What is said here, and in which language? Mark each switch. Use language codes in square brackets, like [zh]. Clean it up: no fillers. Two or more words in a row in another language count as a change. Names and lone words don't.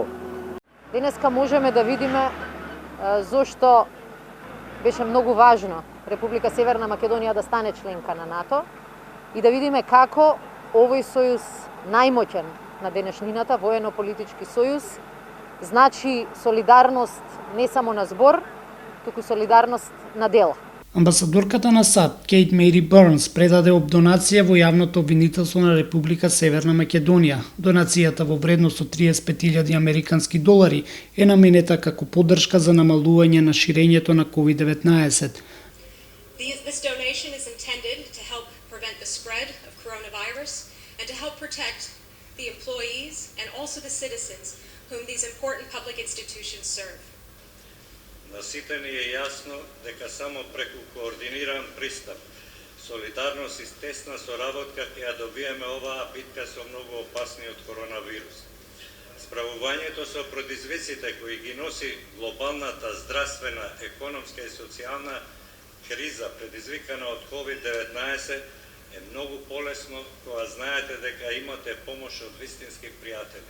[mk] Денеска можеме да видиме зошто беше многу важно Република Северна Македонија да стане членка на НАТО и да видиме како овој сојуз најмоќен на денешнината, воено-политички сојуз, значи солидарност не само на збор, туку солидарност на дела. Амбасадорката на САД, Кейт Мери Бърнс, предаде донација во јавното обвинителство на Република Северна Македонија. Донацијата во вредност од 35.000 американски долари е наменета како поддршка за намалување на ширењето на COVID-19. [en] This donation is intended to help prevent the spread of coronavirus and to help protect the employees and also the citizens whom these important public institutions serve. [mk] На сите ни е јасно дека само преку координиран пристап, солидарност и тесна соработка ќе ја добиеме оваа битка со многу опасниот коронавирус. Справувањето со предизвиците кои ги носи глобалната здравствена, економска и социјална криза предизвикана од COVID-19 е многу полесно кога знаете дека имате помош од вистински пријатели.